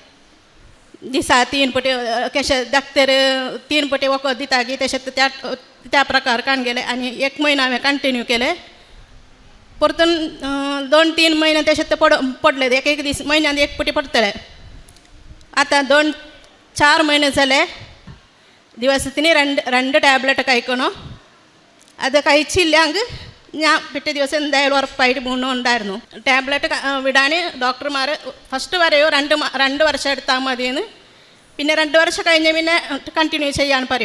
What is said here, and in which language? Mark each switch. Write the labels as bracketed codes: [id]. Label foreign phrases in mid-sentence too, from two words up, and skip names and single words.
[kok] दिसा 3 पटी कशें डाक्टर 3 पटी वखद दिता की तशें त्या त्या प्रकार कान गेले आणि 1 महिना हांवें कंटिन्यू केले. परतून 2-3 महिने तशें ते पडले. एक दीस म्हयन्यान एक पटी पडटले. आतां 2-4 महिने जाले. [ml] ദിവസത്തിന് 2 ടാബ്ലറ്റ് കഴിക്കണം. അത് കഴിച്ചില്ലെങ്കിൽ ഞാൻ പിറ്റേ ദിവസം എന്തായാലും ഉറപ്പായിട്ട് ഉണ്ടായിരുന്നു. ടാബ്ലറ്റ് വിടാൻ ഡോക്ടർമാർ ഫസ്റ്റ് പറയോ 2 വർഷം എടുത്താൽ മതിയെന്ന്, പിന്നെ 2 വർഷം കഴിഞ്ഞ് പിന്നെ കണ്ടിന്യൂ ചെയ്യാൻ പറയൂ.